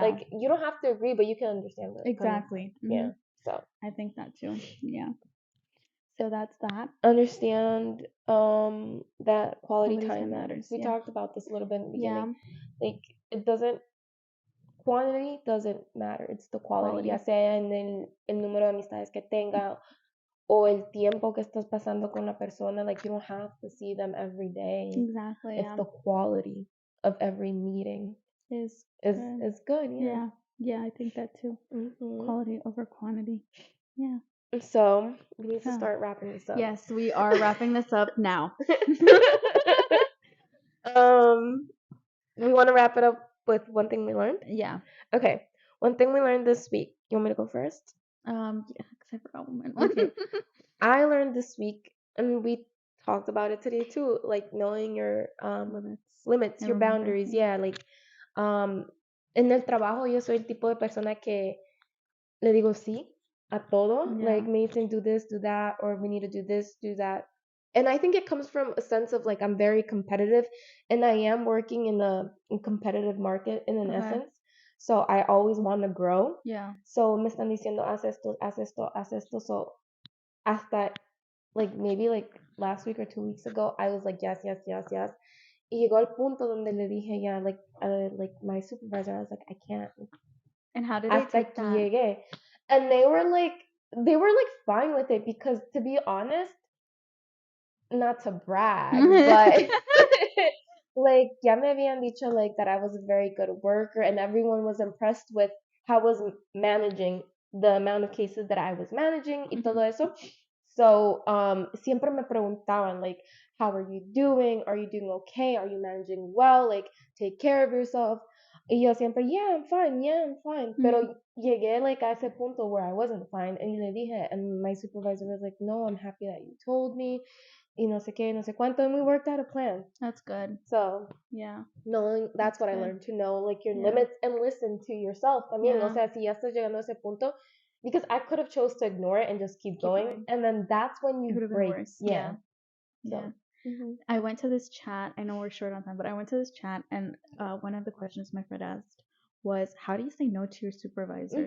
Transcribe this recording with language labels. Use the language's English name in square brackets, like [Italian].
[English] Like, you don't have to agree, but you can understand where they're Exactly. coming from. Yeah. So I think that too. Yeah. So that's that. understand that quality Quality time time matters. matters, We yeah. talked about this a little bit in the Yeah. beginning. Like, it doesn't, quantity doesn't matter. It's the quality. [Spanish] Ya sea en el número de amistades que tenga, o el tiempo que estás pasando con la persona. [English] Like, you don't have to see them every day. Exactly. It's the quality of every meeting is good. Yeah. Yeah. Yeah, I think that too. Quality over quantity. Yeah. So we need to So, start wrapping this up. Yes, we are wrapping this up now. We want to wrap it up with one thing we learned. Yeah. Okay. One thing we learned this week. You want me to go first? Yeah, because I forgot one. Okay. I learned this week, and we talked about it today too, like knowing your limits, your boundaries. Yeah, like [Spanish] en el trabajo yo soy el tipo de persona que le digo sí a todo. [English] Yeah. Like, [Spanish] me dicen [English] do this, do that, or we need to do this, do that. And I think it comes from a sense of like I'm very competitive, and I am working in a competitive market in an essence. So I always want to grow. Yeah. So [Spanish] me están diciendo haz esto, haz esto, haz esto. [English] So [Spanish] hasta [English] like maybe like last week or 2 weeks ago, I was like yes, yes, yes, yes. [Spanish] Y llegó al punto donde le dije ya, [English] like my supervisor, I was like I can't. And how did they [Spanish] Hasta [English] take that? [Spanish] llegué. [English] And they were like fine with it, because to be honest, not to brag, but like [Spanish] ya me habían dicho [English] like that I was a very good worker, and everyone was impressed with how I was managing the amount of cases that I was managing [Spanish] y todo eso. [English] So [Spanish] siempre me preguntaban [English] like, how are you doing? Are you doing okay? Are you managing well? Like, take care of yourself. [Spanish] Y yo siempre, [English] yeah, I'm fine, yeah, I'm fine. [Spanish] Pero llegué [English] like [Spanish] a ese punto [English] where I wasn't fine, and [Spanish] le dije, [English] and my supervisor was like, no, I'm happy that you told me. [Spanish] y no sé qué, no sé cuánto, [English] and we worked out a plan. That's good. So, Yeah. knowing, that's what I good. learned, to know like your Yeah. limits and listen to yourself. [Spanish] También, o [English] Yeah. [Spanish] sea, si ya estás llegando a ese punto, [English] because I could have chose to ignore it and just keep going, and then that's when It you would have been break. worse. Yeah. Yeah. So, mhm. I went to this chat. I know we're short on time, but I went to this chat, and one of the questions my friend asked was, "How do you say no to your supervisor?"